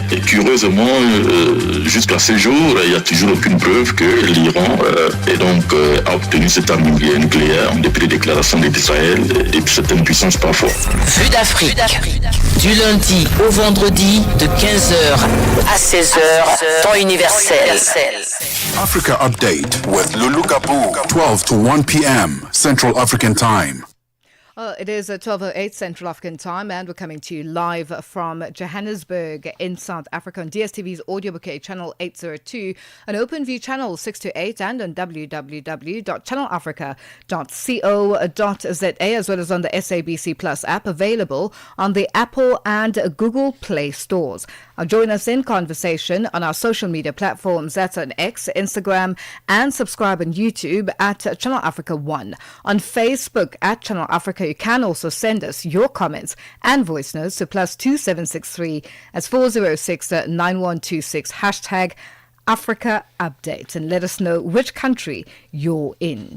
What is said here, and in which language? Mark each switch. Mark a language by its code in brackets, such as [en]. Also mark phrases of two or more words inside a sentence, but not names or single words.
[fr] Et curieusement, jusqu'à ce jour, il n'y a toujours aucune preuve que l'Iran a obtenu cette arme nucléaire en dépit des déclarations d'Israël et de certaines puissances parfois. Vue d'Afrique, du lundi au vendredi de 15h à 16h, temps universel. [en] Africa Update with Lulu Gaboo, 12 to 1 p.m. Central African Time. Well, it is 12:08 Central African Time, and we're coming to you live from Johannesburg in South Africa on DSTV's audio bouquet channel 802, an OpenView channel 628, and on www.channelafrica.co.za, as well as on the SABC Plus app, available on the Apple and Google Play stores. Join us in conversation on our social media platforms. That's on X, Instagram, and subscribe on YouTube at Channel Africa 1. On Facebook at Channel Africa, you can also send us your comments and voice notes to +2763 as 406 9126 hashtag Africa Update, and let us know which country you're in.